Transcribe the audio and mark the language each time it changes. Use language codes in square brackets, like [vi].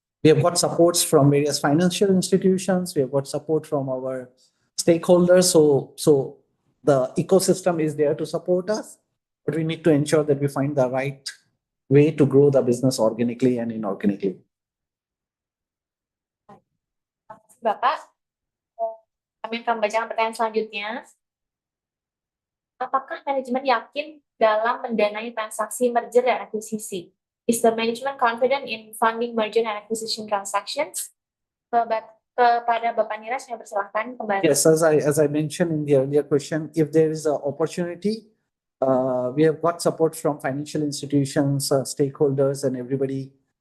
[en] We have got supports from various financial institutions. We have got support from our stakeholders. So the ecosystem is there to support us, but we need to ensure that we find the right way to grow the business organically and inorganically. [id] Terima kasih Bapak. Kami akan membacakan pertanyaan selanjutnya. Apakah manajemen yakin dalam mendanai transaksi merger dan akuisisi? [en] Is the management confident in funding merger and acquisition transactions? [id] Kepada Bapak Niraj, saya persilahkan kembali. [en] Yes, as I mentioned in the earlier question, if there is an opportunity, we have got support from financial institutions, stakeholders, and everybody